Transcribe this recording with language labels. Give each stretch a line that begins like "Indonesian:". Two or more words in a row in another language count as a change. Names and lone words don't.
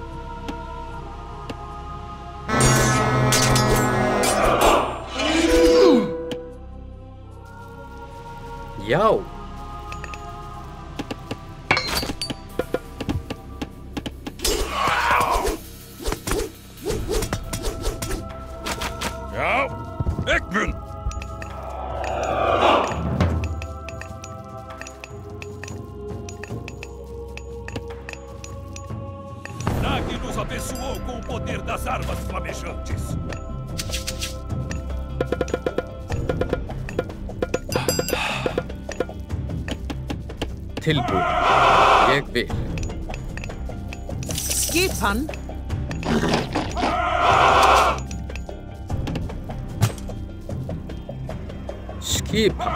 Icelandic: Já. Já. Egmund.
Portuguese: Nag nos abençoou com o poder das armas flamejantes.
Icelandic: Tilbúin. Ég vil. Skipan. Skipan.